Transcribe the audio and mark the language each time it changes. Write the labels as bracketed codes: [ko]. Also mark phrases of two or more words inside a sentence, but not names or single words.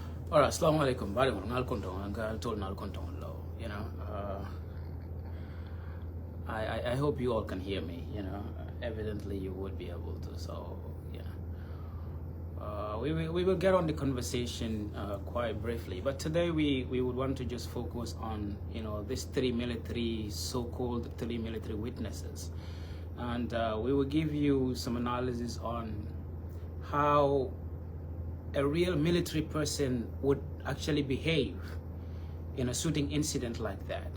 [en] All right, [ar] السلام عليكم. Bari mo ngal konton, ngal tol ngal konton lo. [en] I hope you all can hear me. Evidently you would be able to. So we will get on the conversation quite briefly. But today we would want to just focus on these so-called three military witnesses, and we will give you some analysis on how a real military person would actually behave in a shooting incident like that.